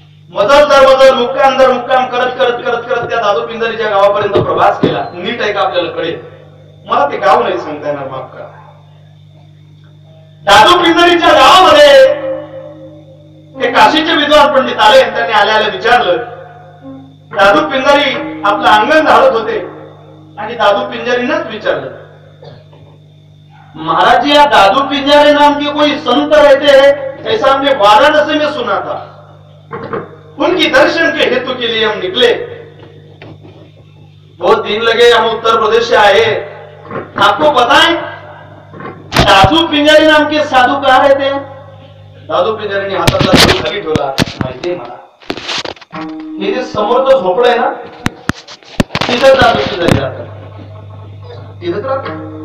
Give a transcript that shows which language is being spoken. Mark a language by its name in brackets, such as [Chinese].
[Marathi] मजल दर मजल मुक्काम दर मुक्काम करत करत करत करत त्या दादू पिंजारीच्या गावापर्यंत प्रवास केला. नीट आहे का आपल्याला कळेल, मला ते गाव नाही सांगता येणार, माफ करा. दादू पिंजारीच्या गावामध्ये ते काशीचे विद्वान पंडित आले. त्यांनी आल्या आल्या विचारलं, दादू पिंजारी आपलं अंगण झाडत होते आणि दादू पिंजारींनाच विचारलं, [Hindi] महाराज जी, या दादू पिंजारी नाम के कोई संत रहते हैं, ऐसा हमने वाराणसी में सुना था, उनकी दर्शन के हेतु के लिए हम निकले, बहुत दिन लगे, हम उत्तर प्रदेश से आए, आपको पता है दादू पिंजारी नाम के साधू कहाँ रहते हैं? [Marathi] दादू पिंजारीने हातातला सूर खाली ठेवला, माहितीये मला, हे जे समोरचं झोपडं आहे ना, तिथं दादू पिंजारी राहतात, तिथंच राहतात.